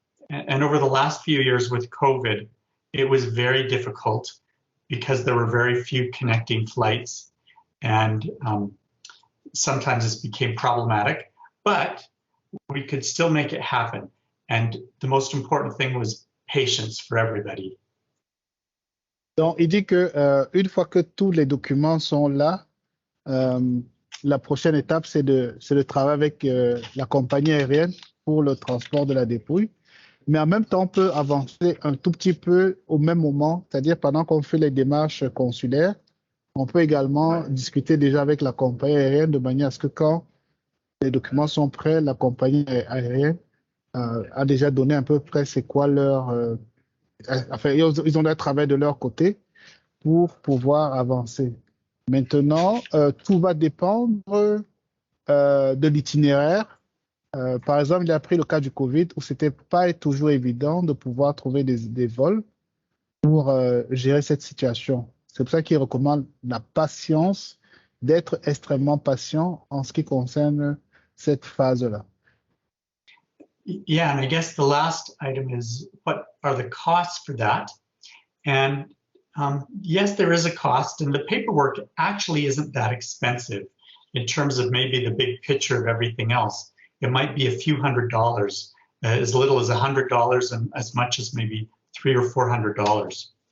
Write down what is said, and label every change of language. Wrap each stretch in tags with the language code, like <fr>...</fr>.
<en>And over the last few years with COVID, it was very difficult because there were very few connecting flights, and sometimes this became problematic, but we could still make it happen. And the most important thing was patience for everybody.</en> <fr>Donc, il dit que une fois que tous les documents sont là, la prochaine étape, c'est de travailler avec la compagnie aérienne pour le transport de la dépouille. Mais en même temps, on peut avancer un tout petit peu au même moment, c'est-à-dire pendant qu'on fait les démarches consulaires, on peut également discuter déjà avec la compagnie aérienne de manière à ce que quand les documents sont prêts, la compagnie aérienne a déjà donné à peu près c'est quoi leur... enfin, ils ont un travail de leur côté pour pouvoir avancer. Maintenant, tout va dépendre de l'itinéraire. Par exemple, il a pris le cas du Covid où c'était pas toujours évident de pouvoir trouver des vols pour gérer cette situation. C'est pour ça qu'il recommande la patience, d'être extrêmement patient en ce qui concerne cette phase-là.</fr> <en>Yeah, and I guess the last item is what are the costs for that? And yes, there is a cost, and the paperwork actually isn't that expensive in terms of maybe the big picture of everything else. It might be a few $100s, as little as $100 and as much as maybe $300 or $400.</en>